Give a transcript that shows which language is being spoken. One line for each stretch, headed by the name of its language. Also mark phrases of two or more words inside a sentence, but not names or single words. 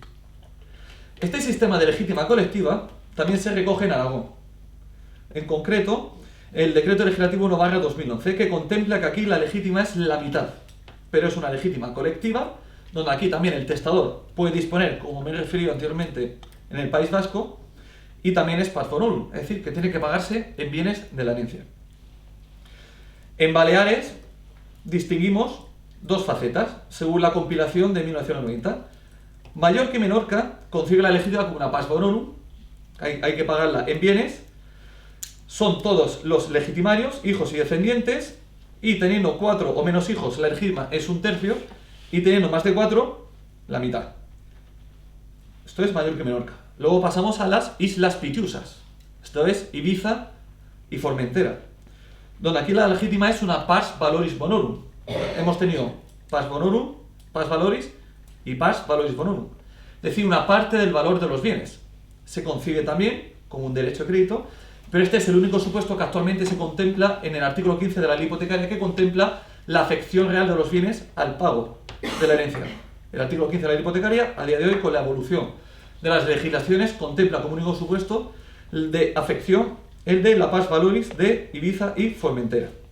Spanish: Este sistema de legítima colectiva también se recoge en Aragón. En concreto, el Decreto Legislativo 1/2011, que contempla que aquí la legítima es la mitad, pero es una legítima colectiva, donde aquí también el testador puede disponer, como me he referido anteriormente, en el País Vasco, y también es
Latin: pars honorum,
Spanish: es decir, que tiene que pagarse en bienes de la herencia. En Baleares distinguimos dos facetas, según la compilación de 1990. Mallorca y Menorca concibe la legítima como una
Latin: pars honorum,
Spanish: hay que pagarla en bienes, son todos los legitimarios, hijos y descendientes, y teniendo 4 o menos hijos, la legítima es 1/3, y teniendo más de 4, la mitad. Esto es Mallorca y Menorca. Luego pasamos a las Islas Pitiusas, esto es Ibiza y Formentera, donde aquí la legítima es una
Latin: pars valoris bonorum.
Spanish: Hemos tenido
Latin: pars bonorum, pars valoris
Spanish: y
Latin: pars valoris bonorum,
Spanish: es decir, una parte del valor de los bienes. Se concibe también como un derecho de crédito, pero este es el único supuesto que actualmente se contempla en el artículo 15 de la ley hipotecaria, que contempla la afección real de los bienes al pago de la herencia. El artículo 15 de la ley hipotecaria, a día de hoy, con la evolución de las legislaciones, contempla como único supuesto de afección el de la
Latin: pars valoris
Spanish: de Ibiza y Formentera.